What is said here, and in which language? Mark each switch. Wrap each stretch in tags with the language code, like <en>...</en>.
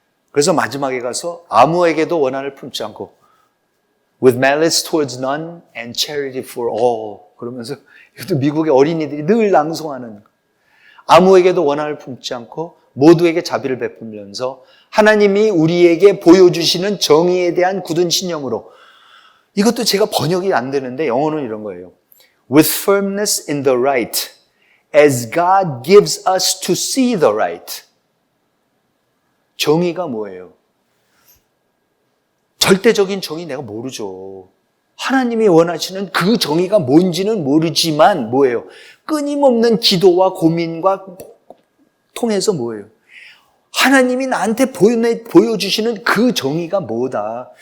<ko>그래서 마지막에 가서 아무에게도 원한을 품지 않고</ko> <en>with malice towards none and charity for all</en> <ko>그러면서 이것도 미국의 어린이들이 늘 낭송하는 아무에게도 원한을 품지 않고 모두에게 자비를 베풀면서 하나님이 우리에게 보여주시는 정의에 대한 굳은 신념으로 이것도 제가 번역이 안 되는데 영어는 이런 거예요.</ko> <en>With firmness in the right as God gives us to see the right.</en> <ko>정의가 뭐예요? 절대적인 정의 내가 모르죠. 하나님이 원하시는 그 정의가 뭔지는 모르지만 뭐예요? 끊임없는 기도와 고민과 통해서 뭐예요? 하나님이 나한테 보여주시는 그 정의가 뭐다?</ko>